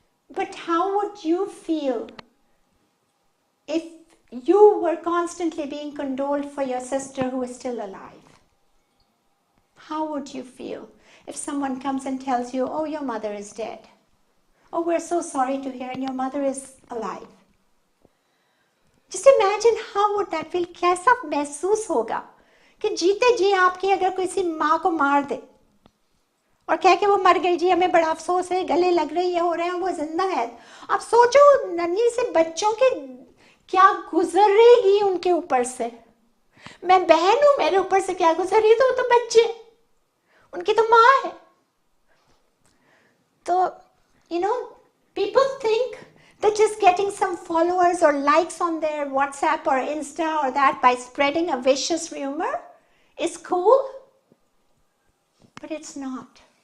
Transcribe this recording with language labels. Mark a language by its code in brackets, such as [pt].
[en] But how would you feel if you were constantly being condoled for your sister who is still alive? How would you feel if someone comes and tells you, oh, your mother is dead? Oh, we're so sorry to hear, and your mother is alive. Just imagine how would that feel? [hi] कैसा महसूस होगा कि जीते जी आपकी अगर किसी माँ को मार दे और कह के वो मर गई, जी हमें बड़ा अफसोस है, गले लग रही है, हो रहे हैं, वो जिंदा है. आप सोचो नन्ही से बच्चों के क्या गुजरेगी उनके ऊपर से. मैं बहन हूँ, मेरे ऊपर से क्या गुजरी, तो बच्चे, उनकी तो माँ है. [en] तो people think that just getting some followers or likes on their WhatsApp or Insta or that by spreading a vicious rumor is cool, but it's not.